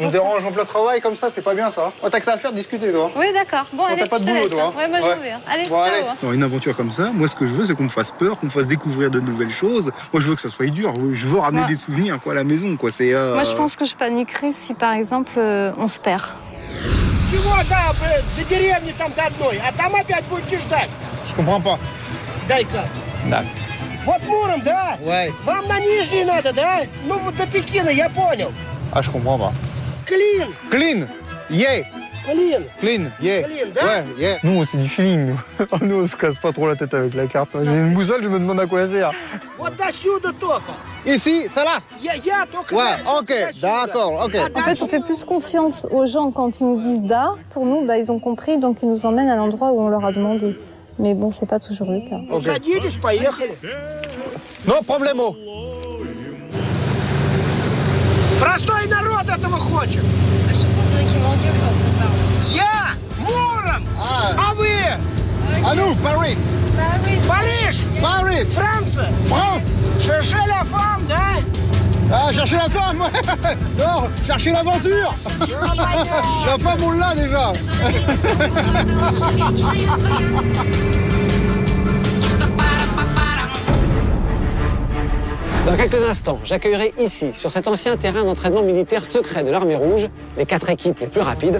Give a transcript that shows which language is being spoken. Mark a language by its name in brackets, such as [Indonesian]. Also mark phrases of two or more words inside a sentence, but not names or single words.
[French] On me dérange en plein travail comme ça, c'est pas bien ça. Oh, t'as que ça à faire, discuter, toi. Oui, d'accord. Bon, allez, t'as pas de boulot, toi. Ouais, moi, je vais. Allez, bon, ciao. Allez. Dans une aventure comme ça, moi, ce que je veux, c'est qu'on me fasse peur, qu'on me fasse découvrir de nouvelles choses. Moi, je veux que ça soit dur. Je veux ramener des souvenirs, quoi, à la maison, quoi. C'est. Moi, je pense que je paniquerais si, par exemple, on se perd. [Russian] Чего, да, до деревни там до одной, а там опять будете ждать. [French] Je comprends pas. [Russian] Дай-ка. Да. Вот Муром, да? [French] Ouais. [Russian] Вам на Нижний надо, да? Ну вот до Пекина, я понял. [French] Ah, je comprends pas. [Russian] Клин. [English] Clean. Yeah. [Russian] Клин. [English] Clean. Yeah. [Russian] Клин, да? [French] Ouais, yeah. Nous, c'est du feeling, nous. Nous, on se casse pas trop la tête avec la carte. J'ai une boussole, je me demande à quoi elle sert. [Russian] Вот до сюда только. [French] Ici, ça là? [Russian] Я только. [French] Ouais, ok, d'accord, ok. En fait, on fait plus confiance aux gens quand ils nous disent da. Pour nous, ils ont compris, donc ils nous emmènent à l'endroit où on leur a demandé. Mais bon, c'est pas toujours le cas. [Russian] Okay. Садились, поехали. [Spanish] No problemo. [Russian] Простой народ этого хочет. Я Муром. А вы? [French] À nous, Paris. [Russian] Париж. [French] Paris. [Russian] Франция. [French] France. Cherchez la femme, да? Ah, chercher la femme, ouais. Non, chercher l'aventure. La femme, on l'a déjà. Dans quelques instants, j'accueillerai ici, sur cet ancien terrain d'entraînement militaire secret de l'Armée rouge, les 4 équipes les plus rapides.